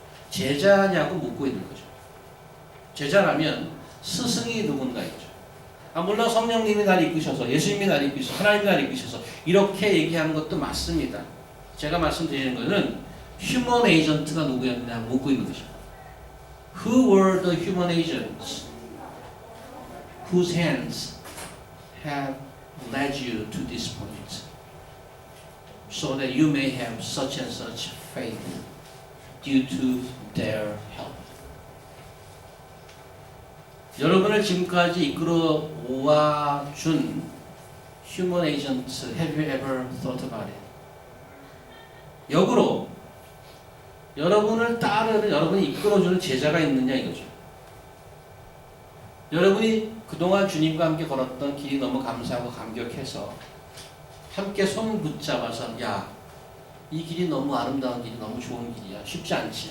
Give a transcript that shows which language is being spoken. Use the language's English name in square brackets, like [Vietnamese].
[Korean] 제자냐고 묻고 있는 거죠. 제자라면 스승이 누군가이죠. 물론 성령님이 날 이끄셔서, 예수님이 날 이끄셔서, 하나님이 날 이끄셔서 이렇게 얘기하는 것도 맞습니다. 제가 말씀드리는 것은 휴먼 에이전트가 누구였냐 묻고 있는 거죠. [English] Who were the human agents whose hands have led you to this point so that you may have such and such faith due to their help? [Korean] 여러분을 지금까지 이끌어 오아준 [English] human agents, have you ever thought about it? [Korean] 역으로 여러분을 따르는, 여러분이 이끌어주는 제자가 있느냐 이거죠. 여러분이 그동안 주님과 함께 걸었던 길이 너무 감사하고 감격해서 함께 손 붙잡아서 야, 이 길이 너무 아름다운 길이 너무 좋은 길이야. 쉽지 않지.